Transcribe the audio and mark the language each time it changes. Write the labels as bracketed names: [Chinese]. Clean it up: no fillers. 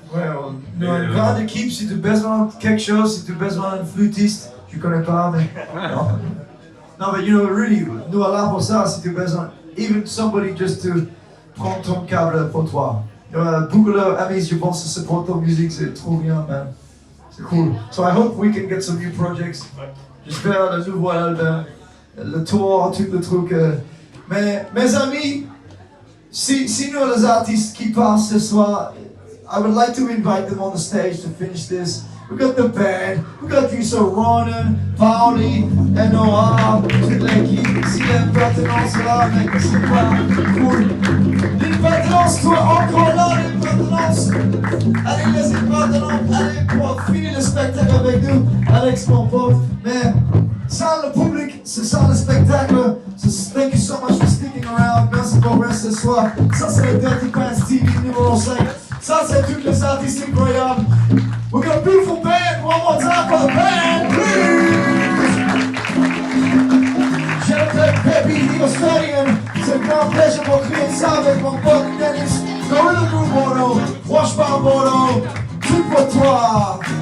[French] Ouais, une grande équipe, si tu as besoin de quelque chose, si tu as besoin d'un flûtiste, je connais pas, mais non, mais [English] you know, really, [French] nous là pour ça, si tu as besoin, [English] even somebody just to [French] prendre ton câble pour toi. Beaucoup d'amis, je pense, que c'est pour ton musique, c'est trop bien, man. C'est cool. [English] So I hope we can get some new projects. [French] J'espère le nouveau album, le tour, tout le truc. Mais mes amis, si nous les artistes qui passent ce soir, [English] I would like to invite them on the stage to finish this. We got the band, we got you, [French] so Ronan, Pauli, Noah, toute l'équipe, si l'impertinence là, mec, c'est pas cool. L'impertinence, toi encore là, l'impertinence. Allez, les impertinents, allez, pour finir le spectacle avec nous, Alex, mon pote. Mais ça, le public, c'est ça le spectacle. [English] So thank you so much for sticking around. [French] Merci pour rester ce soir. Ça, c'est le Dirty Pants TV numéro 5. Ça, c'est tous les artistes incroyables. [English] We got a beautiful band. One more time for the band, please. [French] Je m'appelle Pepe Diostarian. C'est un grand plaisir pour créer ça avec mon pote Dennis. Gorilla Groove Bordeaux, Wash Bar Bordeaux, tout pour toi.